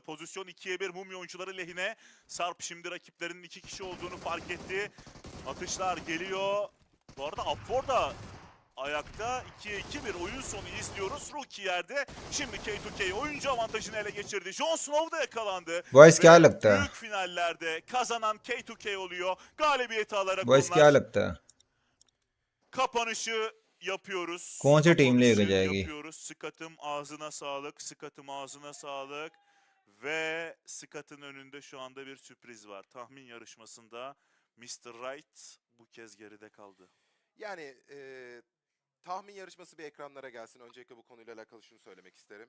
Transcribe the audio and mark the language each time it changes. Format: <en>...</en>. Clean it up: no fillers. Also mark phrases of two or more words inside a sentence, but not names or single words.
<tr>Pozisyon 2'ye 1 Mumya oyuncuları lehine. Sarp şimdi rakiplerinin 2 kişi olduğunu fark etti. Atışlar geliyor. Bu arada Upfor da ayakta. 2'ye 2 bir oyun sonu izliyoruz. Rookie yerde. Şimdi K2K oyuncu avantajını ele geçirdi. Jon Snow da yakalandı.</tr> <hi>Boys क्या लगता है?</hi> <tr>Büyük finallerde kazanan K2K oluyor. Galibiyeti alarak</tr> <hi>Boys क्या</hi> <tr>onlar</tr> <hi>लगता है?</hi> <tr>kapanışı yapıyoruz.</tr> <hi>कौन सी टीम लेकर</hi> <tr>Kapanışı</tr> <hi>जाएगी?</hi> <tr>yapıyoruz. Skat'ım ağzına sağlık. Skat'ım ağzına sağlık. Ve Skat'ın önünde şu anda bir sürpriz var. Tahmin yarışmasında Mr. Right bu kez geride kaldı. Yani tahmin yarışması bir ekranlara gelsin. Öncelikle bu konuyla alakalı şunu söylemek isterim.</tr>